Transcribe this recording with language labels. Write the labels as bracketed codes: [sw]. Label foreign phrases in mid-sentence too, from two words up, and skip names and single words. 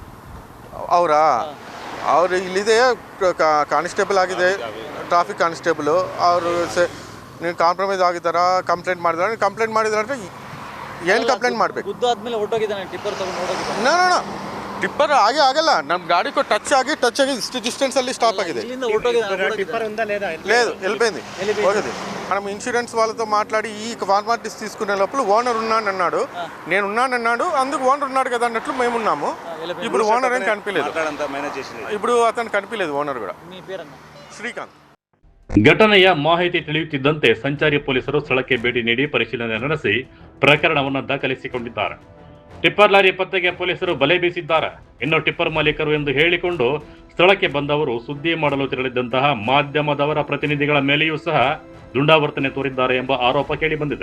[kn] ಅವರು ಇಲ್ಲಿದೆ, ಕಾನ್ಸ್ಟೇಬಲ್ ಆಗಿದೆ, [en] traffic constable. [kn] ಅವರು ನೀವು ಕಾಂಪ್ರಮೈಸ್ ಆಗಿದ್ದಾರಾ, ಕಂಪ್ಲೇಂಟ್ ಮಾಡಿದ್ರೆ ಏನು ಕಂಪ್ಲೇಂಟ್ ಮಾಡಬೇಕು? ಗುದ್ದು ಆದ್ಮೇಲೆ ಓಡೋಗಿದ್ದಾನೆ ಟಿಪ್ಪರ್ ತೊಗೊಂಡು. ನೋ ಟಿಪ್ಪರ್ ಆಗಲ್ಲ, ನಮ್ಮ ಗಾಡಿ ಟಚ್ ಆಗಿ ಇಷ್ಟು ಡಿಸ್ಟೆನ್ಸಲ್ಲಿ ಸ್ಟಾಪ್ ఆಗಿದೆ. [te] లేదు వెళ్ళిపోయింది, పోయింది. మనం ఇన్సూరెన్స్ వాళ్ళతో మాట్లాడి ఈ ఫార్మాలిటీస్ తీసుకునే లోపల ఓనర్ ఉన్నానన్నాడు, నేను ఉన్నానన్నాడు, అందుకు ఓనర్ ఉన్నాడు కదా అన్నట్లు మేము ఉన్నాము. ఇప్పుడు ఓనర్ ఏం కనిపించలేదు, ఇప్పుడు అతను కనిపించలేదు ఓనర్ కూడా. [kn] ಶ್ರೀಕಾಂತ್. ಘಟನೆಯ ಮಾಹಿತಿ ತಿಳಿಯುತ್ತಿದ್ದಂತೆ ಸಂಚಾರಿ ಪೊಲೀಸರು ಸ್ಥಳಕ್ಕೆ ಭೇಟಿ ನೀಡಿ ಪರಿಶೀಲನೆ ನಡೆಸಿ ಪ್ರಕರಣವನ್ನು ದಾಖಲಿಸಿಕೊಂಡಿದ್ದಾರೆ. ಟಿಪ್ಪರ್ ಲಾರಿ ಪತ್ತೆಗೆ ಪೊಲೀಸರು ಬಲೆ ಬೀಸಿದ್ದಾರೆ. ಇನ್ನು ಟಿಪ್ಪರ್ ಮಾಲೀಕರು ಎಂದು ಹೇಳಿಕೊಂಡು ಸ್ಥಳಕ್ಕೆ ಬಂದವರು ಸುದ್ದಿ ಮಾಡಲು ತೆರಳಿದ್ದಂತಹ ಮಾಧ್ಯಮದವರ ಪ್ರತಿನಿಧಿಗಳ ಮೇಲೆಯೂ ಸಹ ದುಂಡಾವರ್ತನೆ ತೋರಿದ್ದಾರೆ ಎಂಬ ಆರೋಪ ಕೇಳಿಬಂದಿದೆ.